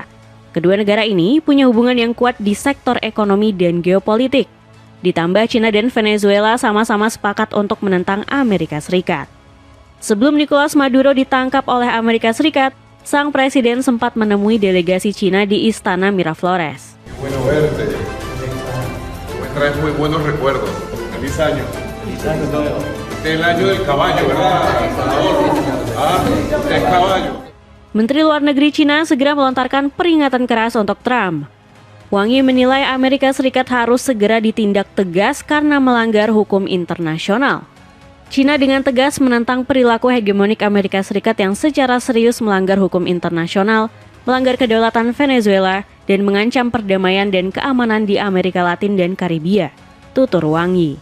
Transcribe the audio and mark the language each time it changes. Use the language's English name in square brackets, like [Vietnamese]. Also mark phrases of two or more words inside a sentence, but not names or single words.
[Indonesian] Kedua negara ini punya hubungan yang kuat di sektor ekonomi dan geopolitik. Ditambah Cina dan Venezuela sama-sama sepakat untuk menentang Amerika Serikat. Sebelum Nicolas Maduro ditangkap oleh Amerika Serikat, sang presiden sempat menemui delegasi Cina di Istana Miraflores. [Spanish] Bueno verte. Me traes muy buenos recuerdos. Feliz año. Feliz año nuevo. Este es el año del caballo, ¿verdad, Salvador? Ah, es caballo. [Indonesian] Menteri Luar Negeri Cina segera melontarkan peringatan keras untuk Trump. Wang Yi menilai Amerika Serikat harus segera ditindak tegas karena melanggar hukum internasional. Cina dengan tegas menentang perilaku hegemonik Amerika Serikat yang secara serius melanggar hukum internasional, melanggar kedaulatan Venezuela, dan mengancam perdamaian dan keamanan di Amerika Latin dan Karibia, tutur Wang Yi.